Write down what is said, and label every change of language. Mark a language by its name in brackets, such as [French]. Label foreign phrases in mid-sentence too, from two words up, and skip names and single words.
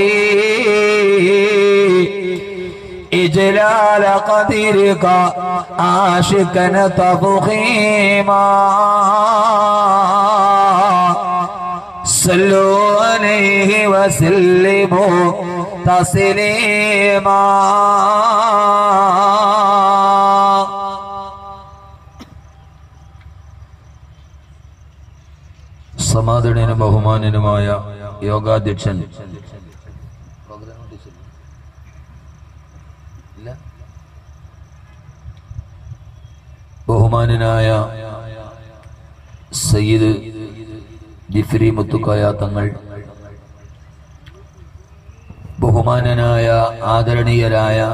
[Arabic] إجلال قدرك عاشقا تفخيما صلوا عليه وسلموا تسليما. [Malayalam] സമാദരണീയനും ബഹുമാന്യനുമായ യോഗാധ്യക്ഷൻ ബഹുമാന്യനായ സയ്യിദ് ജിഫ്രി മുത്തുക്കോയ തങ്ങൾ, ബഹുമാന്യനായ ആദരണീയരായ